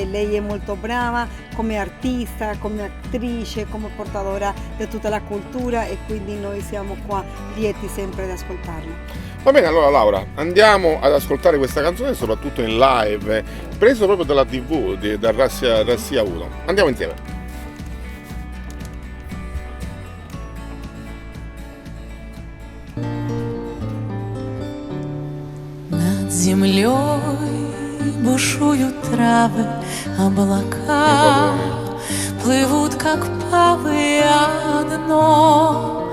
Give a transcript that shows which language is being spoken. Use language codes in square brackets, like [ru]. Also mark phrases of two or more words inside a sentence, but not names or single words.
[it] Lei è molto brava come artista, come attrice, come portadora di tutta la cultura, e quindi noi siamo qua lieti sempre di ascoltarla. Va bene, allora Laura, andiamo ad ascoltare questa canzone soprattutto in live, preso proprio dalla TV, da Russia 1. Andiamo insieme. [ru] Над землей бушуют травы, облака плывут, как павы, одно.